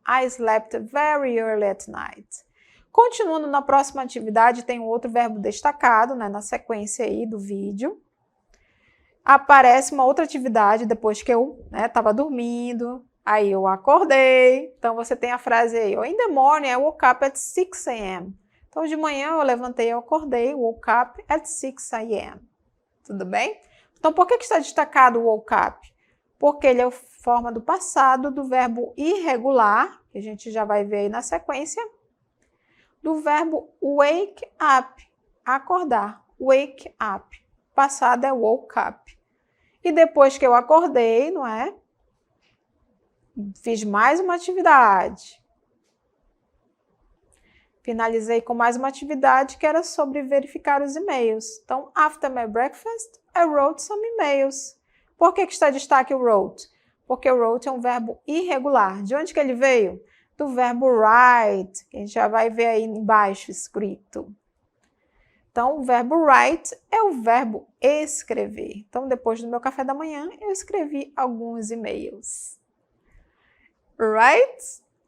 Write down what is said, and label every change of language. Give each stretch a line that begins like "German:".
English: I slept very early at night.
Portuguese: Continuando na próxima atividade, tem um outro verbo destacado, né, na sequência aí do vídeo. Aparece uma outra atividade depois que eu estava dormindo. Aí eu acordei. Então, você tem a frase aí.
English: In the morning, I woke up at 6 a.m.
Portuguese: Então, de manhã eu levantei, eu acordei.
English: Woke up at 6 a.m.
Portuguese: Tudo bem? Então, por que está destacado o woke up? Porque ele é a forma do passado do verbo irregular, que a gente já vai ver aí na sequência, do verbo wake up, acordar. Wake up. Passado é woke up. E depois que eu acordei, não é? Fiz mais uma atividade. Finalizei com mais uma atividade que era sobre verificar os e-mails. Então,
English: after my breakfast, I wrote some emails.
Portuguese: Por que está em destaque o wrote? Porque o wrote é um verbo irregular. De onde que ele veio? Do verbo write, que a gente já vai ver aí embaixo escrito. Então, o verbo write é o verbo escrever. Então, depois do meu café da manhã, eu escrevi alguns e-mails.
English: Right?